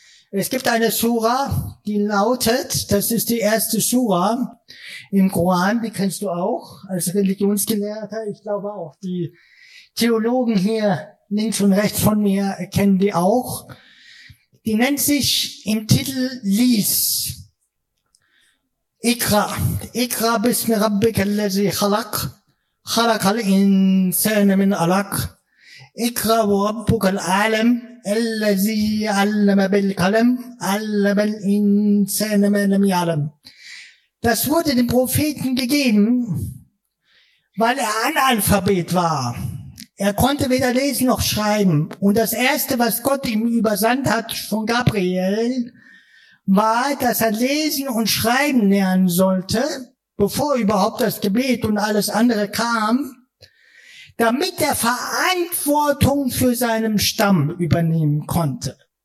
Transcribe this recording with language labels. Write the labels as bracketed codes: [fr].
[de] Es gibt eine Sura, die lautet, das ist die erste Sura im Koran, die kennst du auch als Religionsgelehrter. Ich glaube auch, die Theologen hier links und rechts von mir kennen die auch. Die nennt sich im Titel Lies. [ar] Ikra bismi rabbika allazi khalaq. خلق الإنسان من علق اقرأ ربك العالم الذي علم بالقلم علم الإنسان ما لم يعلم. [de] Das wurde dem Propheten gegeben, weil er Analphabet war. Er konnte weder lesen noch schreiben. Und das Erste, was Gott ihm übersandt hat von Gabriel, war, dass er lesen und schreiben lernen sollte, bevor überhaupt das Gebet und alles andere kam, damit er Verantwortung für seinen Stamm übernehmen konnte.